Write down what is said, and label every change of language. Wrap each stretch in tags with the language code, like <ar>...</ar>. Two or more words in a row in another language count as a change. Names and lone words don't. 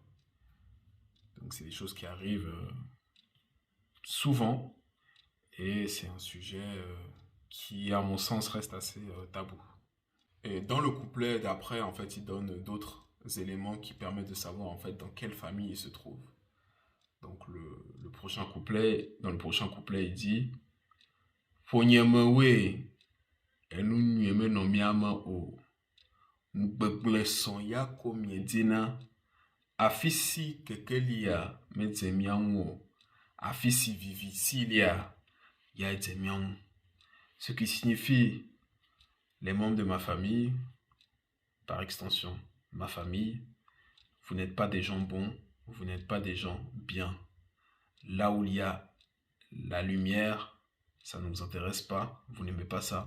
<fr>Donc c'est des choses qui arrivent souvent et c'est un sujet qui, à mon sens, reste assez tabou. Et dans le couplet d'après, en fait, il donne d'autres éléments qui permettent de savoir en fait dans quelle famille il se trouve. Donc dans le prochain couplet, il dit</fr> <ee>Fonyemewe, enu nyueme no miama o, nugbegble son ya ko miedina, afisi kekelia medzemianwo, afisi vivicilia ya edzemianwo.</ee> <fr>Ce qui signifie les membres de ma famille, par extension, ma famille, vous n'êtes pas des gens bons, vous n'êtes pas des gens bien. Là où il y a la lumière, ça ne vous intéresse pas, vous n'aimez pas ça.</fr>